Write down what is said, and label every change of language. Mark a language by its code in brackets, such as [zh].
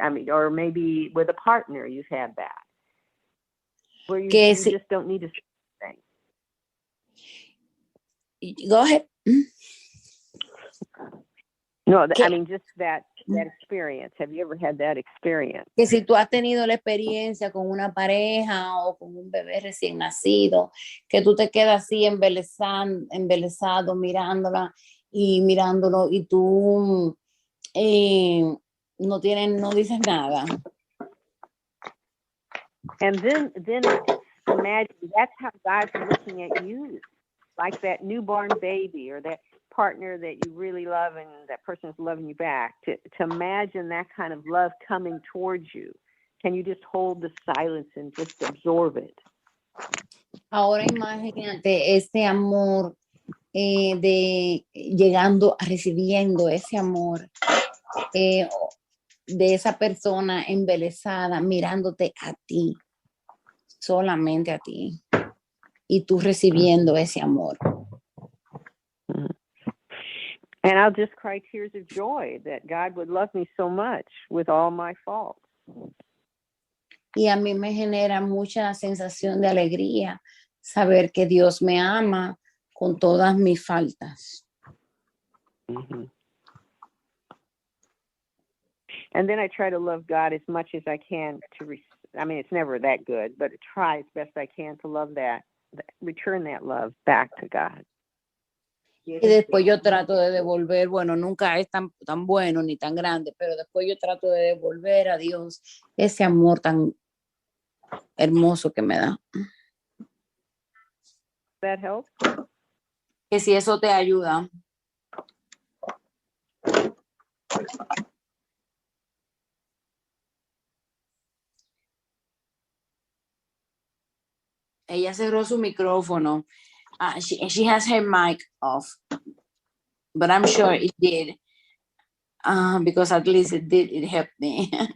[en] Or maybe with a partner you've had that, where you just don't need to say anything. Go ahead. No, just that experience. Have you ever had that experience? [es] Que si tú has tenido la experiencia con una pareja o con un bebé recién nacido, que tú te quedas así embelesado mirándolo y tú no dices nada. [en] And then imagine that's how God's looking at you, like that newborn baby or that partner that you really love and that person is loving you back. To imagine that kind of love coming towards you. Can you just hold the silence and just absorb it? [es] Ahora imagínate ese amor de recibiendo ese amor de esa persona embelesada mirándote a ti, solamente a ti, y tú recibiendo ese amor. [en] And I'll just cry tears of joy that God would love me so much with all my faults. [es] Y a mí me genera mucha sensación de alegría saber que Dios me ama con todas mis faltas. Mm-hmm. [en] And then I try to love God as much as I can to I mean, it's never that good, but try as best I can to love that, return that love back to God. [es] Y después yo trato de devolver, bueno, nunca es tan bueno ni tan grande, pero después yo trato de devolver a Dios ese amor tan hermoso que me da. [en] That help? [es] Que si eso te ayuda. Ella cerró su micrófono. [en] She has her mic off, but I'm sure it did, because at least it helped me.